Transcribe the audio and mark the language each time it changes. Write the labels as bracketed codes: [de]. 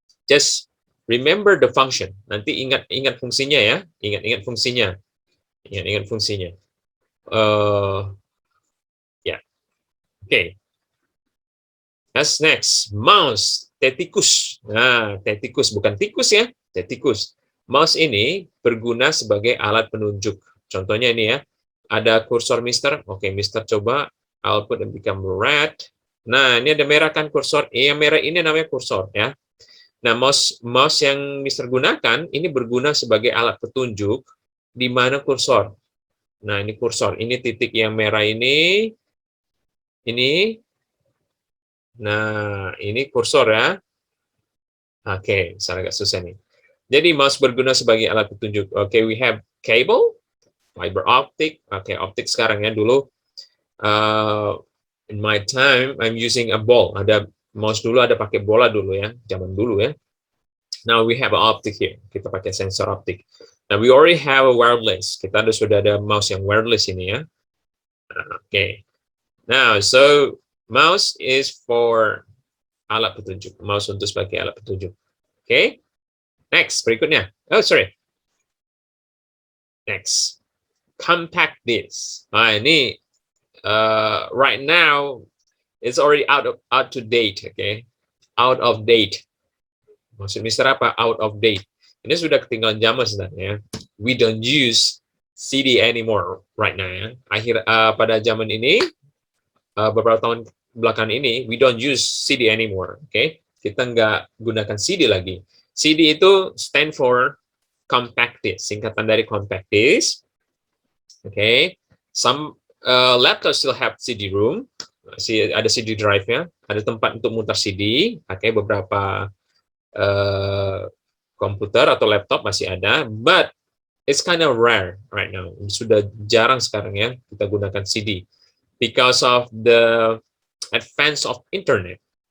[en] Just remember the function. [id] Nanti ingat fungsinya ya. Ingat fungsinya. Ingat fungsinya. Ya. Oke. Next. Mouse. Tetikus. Nah, tetikus. Bukan tikus ya. Tetikus. Mouse ini berguna sebagai alat penunjuk. Contohnya ini ya. Ada kursor Mister. [en] Oke, Mister coba output and become red. [id] Nah, ini ada merah kan kursor. Yang merah ini namanya kursor ya. Nah, mouse yang Mister gunakan ini berguna sebagai alat petunjuk di mana kursor. Nah, ini kursor. Ini titik yang merah ini. Ini. Nah, ini kursor ya. Oke, misalnya agak susah nih. Jadi, mouse berguna sebagai alat petunjuk. [en] Oke, we have cable, fiber optic. Oke, [id] optik sekarang ya. Dulu, [en] in my time, I'm using a ball. [id] Ada mouse dulu, ada pakai bola dulu ya. Zaman dulu ya. [en] Now we have an optic here. [id] Kita pakai sensor optik. [en] Now we already have a wireless. [id] Kita sudah ada mouse yang wireless ini ya. Okay. [en] Now, so mouse is for [id] alat petunjuk. Mouse untuk sebagai alat petunjuk. [en] Okay. Next, [id] berikutnya. [en] Oh, sorry. Next. Compact disc. Nah, ini right now it's already out to date. Okay. Out of date. [id] Maksud Mister apa? [en] Out of date. [id] Ini sudah ketinggalan zaman sebenarnya. [en] We don't use CD anymore right now. [id] Ya. Pada zaman ini, beberapa tahun belakangan ini, [en] we don't use CD anymore. [id] Okay? Kita nggak gunakan CD lagi. [en] CD itu stand for compact disc, [id] singkatan dari [en] compact disc. Okay? Some laptops still have CD-ROM. [id] Ada CD drive-nya, ada tempat untuk mutar CD. Pakai beberapa komputer atau laptop masih ada, [en] but it's kind of rare right now. [id] Sudah jarang sekarang ya kita gunakan CD [en] because of the advance of internet.